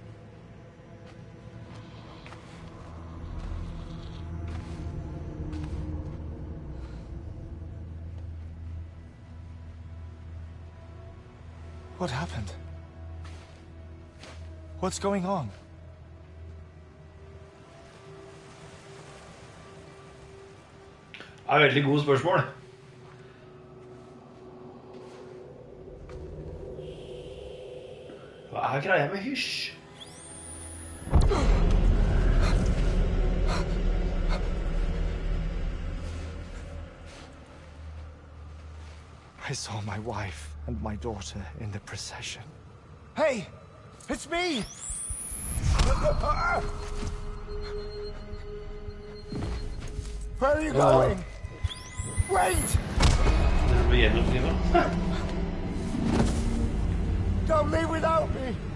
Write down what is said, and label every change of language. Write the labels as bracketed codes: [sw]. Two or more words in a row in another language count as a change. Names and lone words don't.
[en] What happened? What's going on? [no] er veldig gode spørsmål. Hva er greia med hysj? [en] I saw my wife and my daughter in the procession. Hey! It's me! Where are you going? Wait! Don't leave without me!